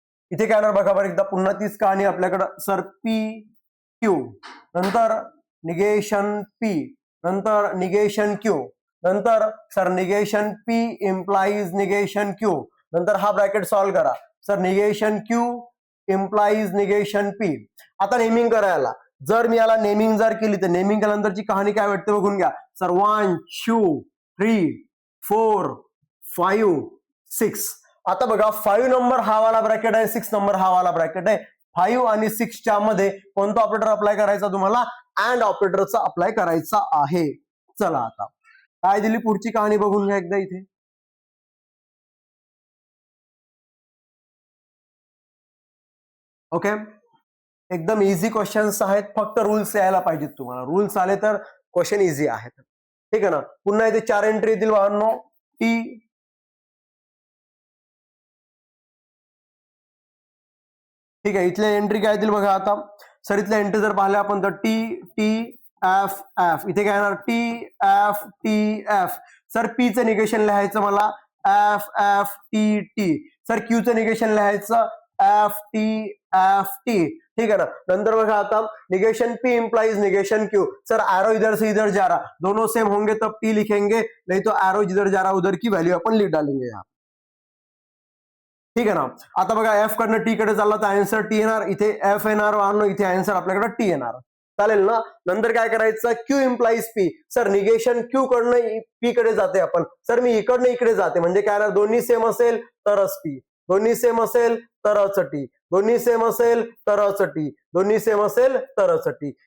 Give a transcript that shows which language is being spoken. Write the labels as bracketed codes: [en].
[mr] इथे काय बघा बरं एकदा, पुन्हा तीच कहाणी आपल्याकडं. सर पी क्यू, नंतर निगेशन पी, नंतर निगेशन क्यू, नंतर sir negation P implies negation Q, नंतर हा ब्रॅकेट सॉल्व्ह करा. Sir negation Q implies negation P. आता नेमिंग करायला, जर मी याला नेमिंग जर केली तर नेमिंग केल्यानंतरची कहाणी काय वाटते बघून घ्या. सर 1 2 3 4 5 6. आता बघा 5 नंबर हा वाला ब्रॅकेट आहे, 6 नंबर हा वाला ब्रॅकेट आहे. 5 आणि 6 च्या मध्ये कोणता ऑपरेटर अप्लाय करायचा, तुम्हाला अँड ऑपरेटरचा अप्लाय करायचा आहे. चला आता काय दिली पुढची कहाणी बघून घ्या एकदा इथे. ओके, एकदम इझी क्वेश्चन्स आहेत, फक्त रूल्स यायला पाहिजेत तुम्हाला. रूल्स आले तर क्वेश्चन इझी आहेत. ठीक आहे ना, पुन्हा इथे 4 एंट्री येतील बाळांनो. टी, ठीक आहे, इथल्या एंट्री काय येतील बघा आता. सर इथल्या एंट्री जर पाहिल्या आपण तर टी टी एफ एफ. इथे काय येणार, T F T F. Sir P चं निगेशन लिहायचं मला, F F T T. Sir Q चं निगेशन लिहायचं, एफ टी एफ टी. [hi] ठीक है ना, [mr] नंतर बघा आता negation P implies negation Q. [hi] Sir arrow इधर से इधर जा रहा, दोनों सेम होंगे तब टी लिखेंगे, नहीं तो एरो जिधर जा रहा उधर की वैल्यू अपन लिख डालेंगे यहाँ. ठीक है ना. [mr] आता बघा एफ कडनं टी कडे चालला तर आन्सर टी येणार, इथे एफ येणार, इथे आन्सर आपल्याकडे टी येणार. चालेल ना. नंतर काय करायचं, Q implies P. Sir negation Q कडनं पी कडे जाते आपण. सर मी इकडनं इकडे जाते, म्हणजे काय, दोन्ही सेम असेल तरच पी, दोन्ही सेम असेल तरच टी, दोन्ही सेम असेल तरच टी, दोन्ही सेम असेल तरच टी.